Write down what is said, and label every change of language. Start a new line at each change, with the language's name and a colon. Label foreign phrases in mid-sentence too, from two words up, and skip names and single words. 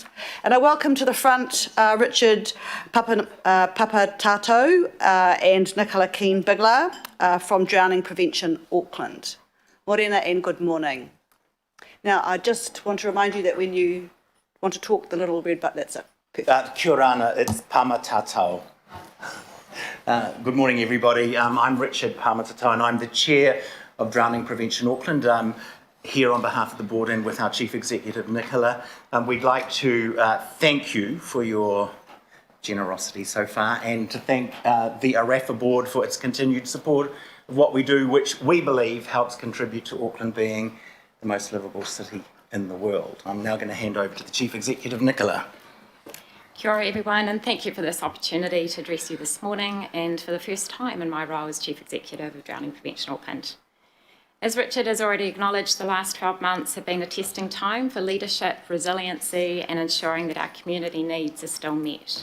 English: And I welcome to the front Richard Papatato and Nicola Keane-Bigler from Drowning Prevention Auckland. Morena and good morning. Now, I just want to remind you that when you want to talk, the little red button, that's it.
Māori: Kia ora ana,
English: it's Pamatatau. Good morning, everybody. I'm Richard Pamatatau, and I'm the chair of Drowning Prevention Auckland. I'm here on behalf of the board and with our chief executive, Nicola. We'd like to thank you for your generosity so far, and to thank the ARAFA board for its continued support of what we do, which we believe helps contribute to Auckland being the most livable city in the world. I'm now going to hand over to the chief executive, Nicola.
Māori: Kia ora
English: everyone, and thank you for this opportunity to address you this morning and for the first time in my role as Chief Executive of Drowning Prevention Auckland. As Richard has already acknowledged, the last 12 months have been a testing time for leadership, resiliency and ensuring that our community needs are still met.